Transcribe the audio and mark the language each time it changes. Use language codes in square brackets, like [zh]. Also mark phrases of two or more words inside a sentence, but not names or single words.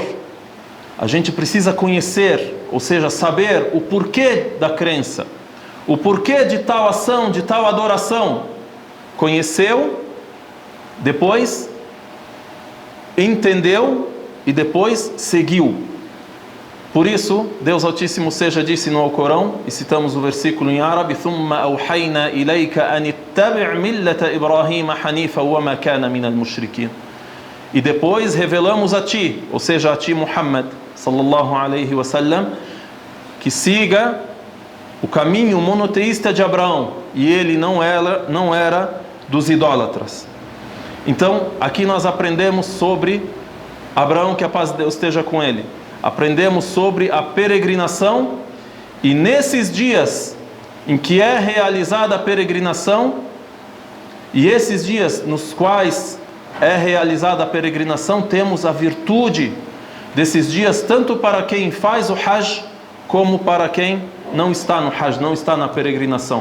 [pt] A gente precisa conhecer, ou seja, saber o porquê da crença, o porquê de tal ação, de tal adoração. Conheceu, depois entendeu e depois seguiu. Por isso, Deus Altíssimo disse no Alcorão, e citamos o versículo em árabe: [ar] ثُمَّ أَوْحَيْنَا إِلَيْكَ أَنِ اتَّبِعْ مِلَّةَ إِبْرَاهِيمَ حَنِيفًا وَمَا كَانَ مِنَ الْمُشْرِكِينَ. [pt] E depois revelamos a ti, ou seja, a ti Muhammad [ar] صلى الله عليه وسلم, [pt] que siga o caminho monoteísta de Abraão, e ele não era dos idólatras. Então, aqui nós aprendemos sobre Abraão, que a paz de Deus esteja com ele. Aprendemos sobre a peregrinação, e nesses dias em que é realizada a peregrinação, e esses dias nos quais é realizada a peregrinação, temos a virtude desses dias, tanto para quem faz o Hajj, como para quem não está no Hajj, não está na peregrinação.